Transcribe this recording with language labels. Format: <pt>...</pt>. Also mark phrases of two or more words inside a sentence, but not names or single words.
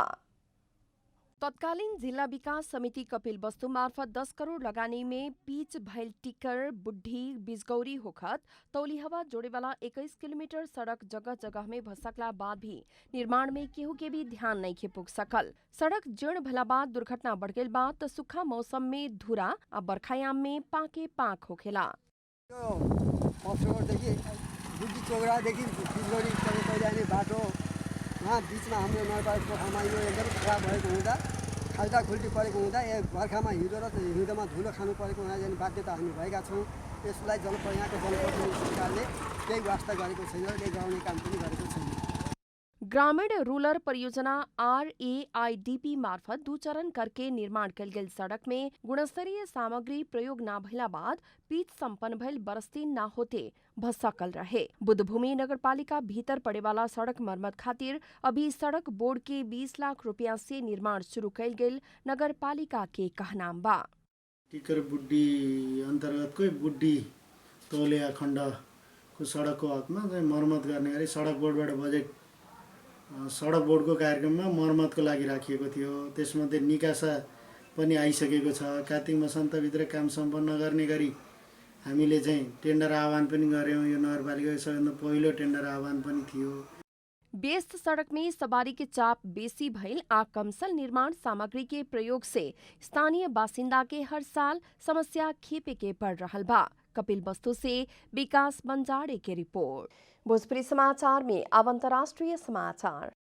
<bho>तत्कालीन जिला विकास समिति कपिलवस्तु मार्फत 10 करोड़ लगानी में पीच भैल टिक्कर बुढ़ी बिजगौरी होखत तौलिहवा जोड़ेवाला 21 किलोमीटर सड़क जगह जगह में भसकला बाद भी निर्माण में केहू के भी ध्यान नहीं खे पुग सकल। सड़क जीर्ण भला बाद दुर्घटना बढ़ गई बा त सूखा मौसम में धुरा आ बरखायाम में पाके पाक होखेला।</bho> <ne>बाटो वहाँ बिचमा हाम्रो नगरपालिका पोखरामा यो एकदम खराब भएको हुँदा खाल्टा खुल्टी परेको हुँदा बर्खामा हिँडो र हिउँदोमा धुलो खानु परेको हुँदा जाने बाध्यता हामी भएका छौँ। यसलाई यहाँको जनप्रतिनिधि सरकारले केही वास्ता गरेको छैन र केही गराउने काम पनि गरेको छैन।</ne> <bho>ग्रामीण रूरल परियोजना RAIDP मार्फत 2 चरण करके निर्माण कल गेल सड़क में गुणस्तरीय सामग्री प्रयोग न भइला बाद पीच संपन्न भइल बरस्ती न होते भसकल रहे। बुद्धभूमि नगरपालिका भीतर पड़े वाला सड़क मरम्मत खातिर अभी सड़क बोर्ड के 20 लाख रुपया से निर्माण शुरू कल गेल नगरपालिका के कहनाम बा।</bho> <ne>टिक्कर बुड्डी अन्तर्गतकै बुड्डी तौलिया खण्ड को सडकको हकमा मर्मत गर्ने गरी सडक बोर्डबाट बजेट सडक बोर्डको कार्यक्रममा मर्मतको लागि राखिएको थियो। त्यसमध्ये निकासा पनि आइसकेको छ। कार्तिक मसान्तभित्र काम सम्पन्न गर्ने गरी हामीले चाहिँ टेन्डर आह्वान पनि गर्यौं। यो नगरपालिकाको सबैभन्दा पहिलो टेन्डर आह्वान पनि थियो।</ne> <bho>व्यस्त सड़क में सवारी के चाप बेसी भइल आ कमसल निर्माण सामग्री के प्रयोग से स्थानीय बासिंदा के हर साल समस्या खेपे के पड़ रहल बा। कपिलवस्तु से विकास बंजारे की रिपोर्ट। भोजपुरी समाचार में अब अंतर्राष्ट्रीय समाचार।</bho>